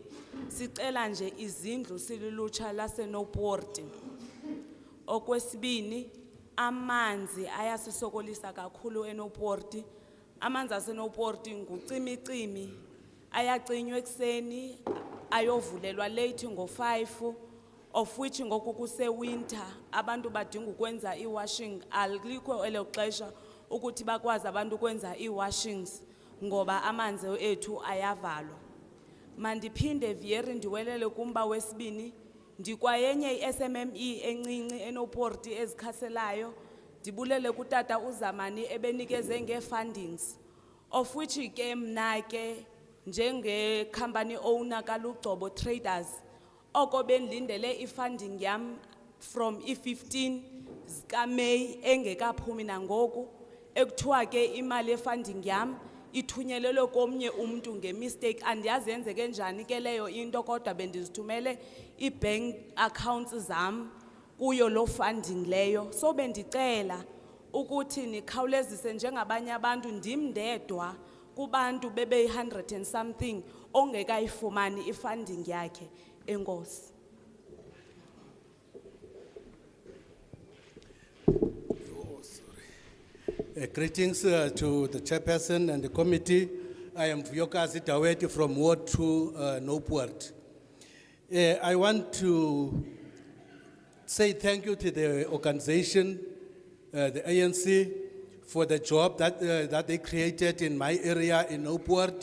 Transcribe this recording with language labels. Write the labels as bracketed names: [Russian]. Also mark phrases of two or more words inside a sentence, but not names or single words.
[Xhosa] Sicela nje izindlu silulutsha laseNoport. Okwesibini, amanzi ayasisokolisa kakhulu eNoport. Amanzi aseNoport ngucimicimi, ayacinywa ekuseni, ayovulelwa late ngo-5, of which ngoku kuse-winter, abantu badinga ukwenza i-washing, alikho elo xesha ukuthi bakwazi abantu ukwenza i-washings, ngoba amanzi ethu ayavalwa. Mandiphinde Vieri ndiwelele kumba wesibini, ndikwayenye i-SMME encinci eNoport ezikhaselayo, ndibulele kutata uZamani ebenikeze nge-fundings, of which ke mna ke njenge-company owner kaLugcobo Traders, oko bendilindele i-funding yam from i-15 zikaMeyi engekaphumi nangoku, ekuthiwa ke imali ye-funding yam ithunyelelwe komnye umuntu nge-mistake. Andiyazi yenzeke njani ke leyo into, kodwa bendizithumele i-bank accounts zam kuyo lo funding leyo. So bendicela ukuthi nikhawulezise njengabanye abantu, ndim ndedwa kubantu bebe 100 [English] and something [Xhosa] ongekayifumani i-funding yakhe. Enkosi. [English] Greetings to the chairperson and the committee. I am Vuyokazi Daweti from Ward 2, Noport. I want to say thank you to the organization, the ANC, for the job that they created in my area in Noport.